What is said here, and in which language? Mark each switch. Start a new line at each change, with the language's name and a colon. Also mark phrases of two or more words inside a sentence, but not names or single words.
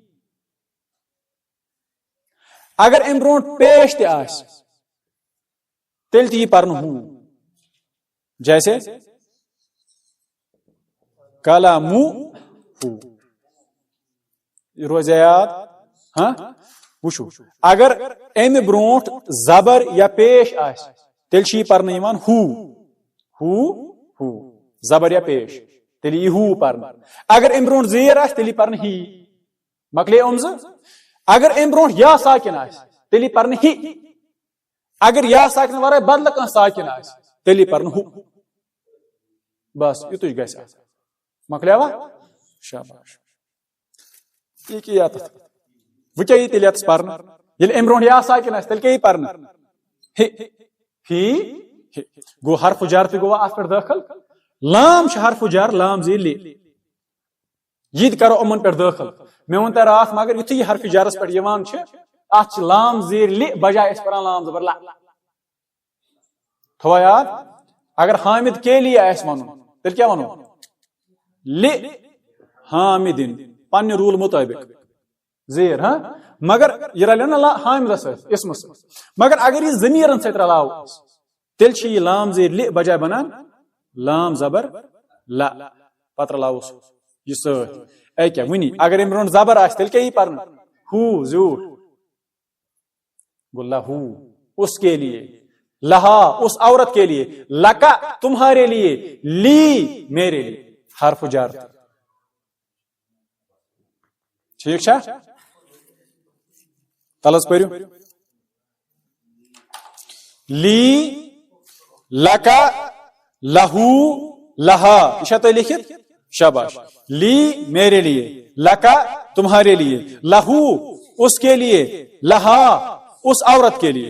Kashmiri: اگر امہِ برونٛٹھ پیش تہِ آسہِ تیٚلہِ تہِ یی پرنہٕ ہُہ جیسے کلامو ہُہ روزِ یاد ہاں وٕچھو اگر امہِ برونٛٹھ زبر یا پیش آسہِ تیٚلہِ چھِ یہِ پرنہٕ یِوان ہُہ ہُہ ہُہ زبر یا پیش تیٚلہِ یی ہُہ پرنہٕ اگر امہِ برونٛٹھ زیٖر آسہِ تیٚلہِ یی پرنہٕ ہی مۄکلے یِم زٕ اگر امہِ برونٛٹھ یا ساکِن آسہِ تیٚلہِ یی پرنہٕ ہی اگر یا ساکِن ورٲے بدلہٕ کانٛہہ ساکِن آسہِ تیٚلہِ یی پرنہٕ ہُہ بس یُتُے گژھِ آسُن مۄکلیوا شاباش یہِ کیٛاہ یتھ وۄنۍ کیٛاہ یی تیٚلہِ یتس پرنہٕ ییٚلہِ امہِ برونٛٹھ یا ساکِن آسہِ تیٚلہِ کیٛاہ یی پرنہٕ ہِ فی ہِ گوٚو حرف جر تہِ گوٚوا اتھ پٮ۪ٹھ دٲخل لام چھِ حرف جر لام زیٖر لے یہِ تہِ کرو یِمن پٮ۪ٹھ دٲخل مےٚ ووٚن تۄہہِ راتھ مگر یُتھُے یہِ حرف جرس پٮ۪ٹھ یِوان چھِ اتھ چھِ لام زیٖر لِ بجاے أسۍ پران لام زبر لا تھوٚوا یاد اگر حامد
Urdu: کے لیے
Kashmiri: آسہِ ونُن تیٚلہِ کیٛاہ ونو لِ حامدِن پننہِ روٗل مُطٲبق زیٖر ہاں مگر یہِ رلیو نا حامدس سۭتۍ اسمس سۭتۍ مگر اگر یہِ ضمیٖرن سۭتۍ رلاوو تیٚلہِ چھِ یہِ لام زیٖر لِ بجاے بنان لام زبر لا پتہٕ رلاووس یہِ سۭتۍ اے کیٛاہ وُنی اگر امہِ برونٛٹھ زبر آسہِ تیٚلہِ کیٛاہ یی پرنہٕ ہُہ زیوٗٹھ گوٚو لہوٗ
Urdu: اس کے لیے
Kashmiri: لہا
Urdu: اس عورت کے لیے،
Kashmiri: لکا
Urdu: تمہارے لیے،
Kashmiri: لی
Urdu: میرے لیے،
Kashmiri: حرف جر. ٹھیک چھا؟ تلس پرو. لی، لکا، لہو، لہا، یہ تو لکھت. شاباش.
Urdu: لی میرے لیے، لکا تمہارے لیے، لہو اس کے لیے، لہا اس عورت کے لیے.